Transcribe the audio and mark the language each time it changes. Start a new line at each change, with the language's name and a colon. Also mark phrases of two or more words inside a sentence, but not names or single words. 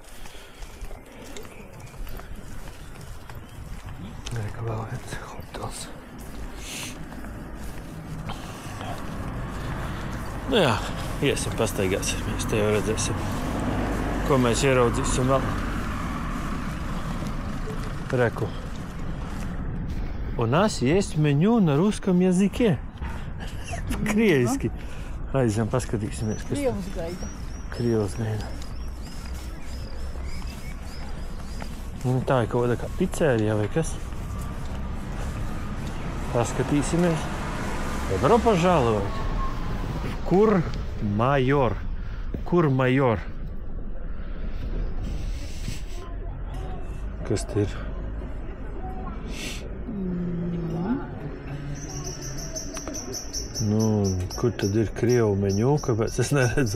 Latvian: Reka vēl viens hotels. Nu jā, iesim, pastaigāsimies, te jau redzēsim, ko mēs ieraudzīsim vēl. Reku.
Russian: У нас есть меню на русском языке.
Latvian: Krieviski. Aizjām, paskatīsimies, kas Krievus gaida. Krievs gaida. Un tā ir kaut kāda kā picērija vai kas. Paskatīsimies.
Russian: Добро пожаловать.
Latvian: Kur-Major. Kur-Major. Kas te ir? Nu, kur tad ir krievu meņu, kāpēc es neredzu?